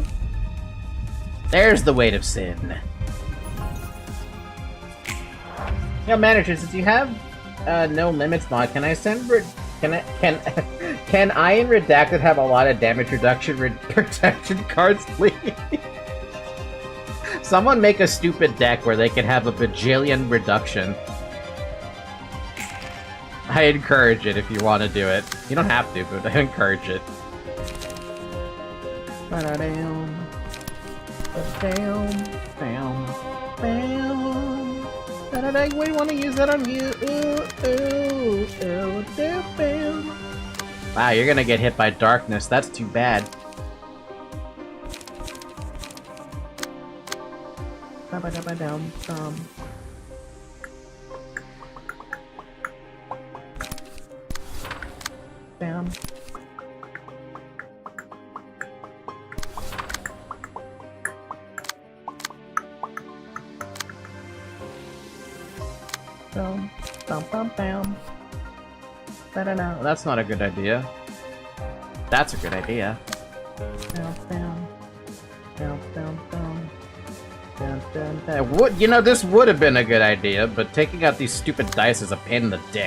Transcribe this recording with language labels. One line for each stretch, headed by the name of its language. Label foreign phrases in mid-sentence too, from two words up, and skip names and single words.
English: There's the weight of sin. Yo, manager, since you have NoLimits mod, can I send can I and Redacted have a lot of damage reduction protection cards, please? Someone make a stupid deck where they can have a bajillion reduction. I encourage it if you want to do it. You don't have to, but I encourage it. Ba-da-dam. Ba-dam. Bam. Bam. Da-da-da. We want to use that on you. Ooh, ooh, ooh. Bam. Wow, you're gonna get hit by darkness. That's too bad. Ba-ba-da-ba-dum. Bam. Bam. Bam. Bam. Bam. Well, that's not a good idea. That's a good idea. Bam. Bam. Bam. Bam. Bam. Dun, dun, dun. You know, this would have been a good idea, but taking out these stupid dice is a pain in the dick.